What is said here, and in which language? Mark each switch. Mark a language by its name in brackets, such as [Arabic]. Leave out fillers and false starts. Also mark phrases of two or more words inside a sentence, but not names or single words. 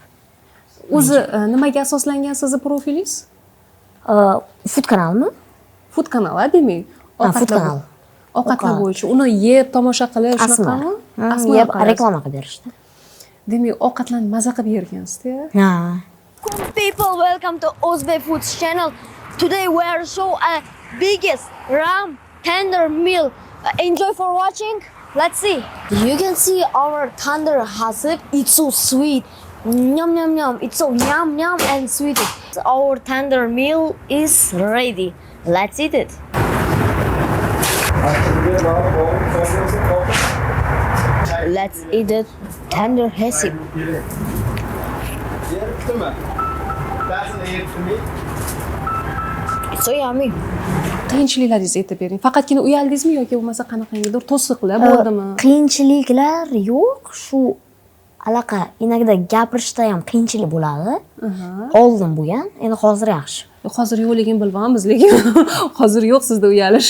[Uzbek] O'zi nimaga asoslangan sizni profilingiz? Food kanalmi? Food kanal, demak. Food kanal. Ovqatlar bo'yicha uni yeb tomosha qilib shunaqami? Asma yeb reklama qilib berishdi. Demak, ovqatlarni maza qilib yergansiz-da? Ha. [English] People, welcome to Ozbek Foods channel. Today we are show a biggest ram tender meal. Enjoy for watching. Let's see. You can see our tender hasib. It's so sweet. Yum yum yum. It's so yum yum and sweet. Our tender meal is ready. Let's eat it. Let's eat it. Tender hasib. It's so yummy. [Uzbek] Qiyinchiliklaringizni aytib bering. Faqatgina uyaldingizmi yoki bo'lmasa qanaqangidir to'siqlar bo'ldimi? Qiyinchiliklar yo'q. Shu alaqa inagida gapirishda ham qiyinchilik bo'ladi. Oldin bo'lgan, endi hozir yaxshi. Hozir yo'qligini bilmaymiz, lekin hozir yo'q sizda uyalish.